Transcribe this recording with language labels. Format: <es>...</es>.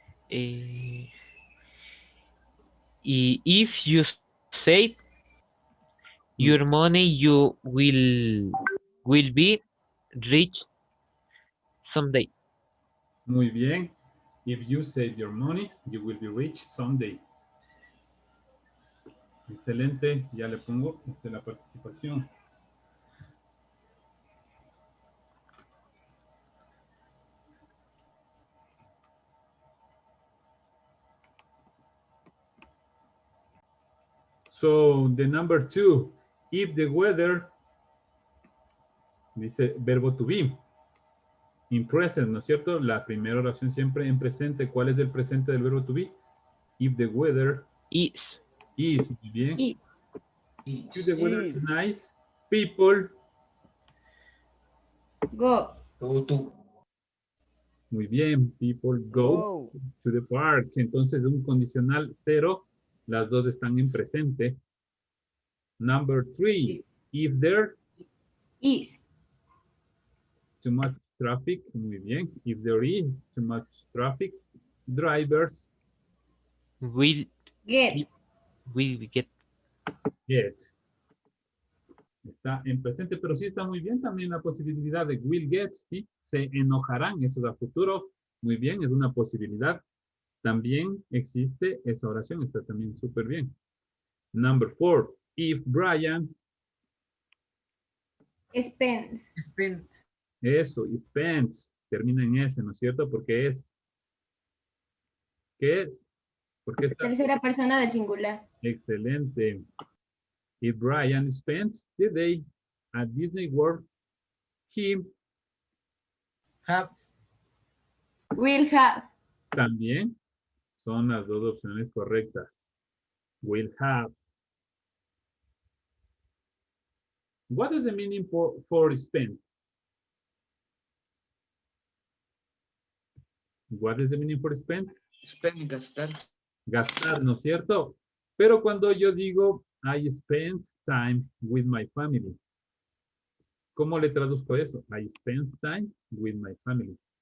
<en>If you save your money, you will be rich someday.</en> <es>Muy bien.</es> <en>If you save your money, you will be rich someday.</en> <es>Excelente. Ya le pongo la participación.</es> <en>So, the number 2, if the weather,</en> <es>dice verbo</es> <en>to be, in present,</en> <es>¿no es cierto? La primera oración siempre en presente. ¿Cuál es el presente del verbo to be?</es> <en>If the weather is.</en> <es>Muy bien.</es> <en>Is. If the weather is nice, people Go. Go to.</en> <es>Muy bien,</es> <en>people go to the park.</en> <es>Entonces, un condicional 0, las dos están en presente.</es> <en>Number 3, if there Is. too much traffic,</en> <es>muy bien.</es> <en>If there is too much traffic, drivers Will Get. get. get.</en> <es>Está en presente, pero sí está muy bien también la posibilidad de will get, ¿sí? Se enojarán, eso da futuro. Muy bien, es una posibilidad. También existe esa oración, está también súper bien.</es> <en>Number 4, if Brian, Spends. Spent.</en> <es>eso, spends, termina en S, ¿no es cierto? Porque es, ¿qué es? Porque está Tercera persona del singular. excelente.</es> <en>If Brian spends the day at Disney World, he Has. Will have.</en> <es>también son las dos opciones correctas.</es> <en>Will have. What is the meaning for spend? What is the meaning for spend?</en> <es>Spend, gastar. Gastar, ¿no es cierto? Pero cuando yo digo</es> <en>I spend time with my family,</en> <es>¿cómo le traduzco eso?</es> <en>I spend time with my family.</en>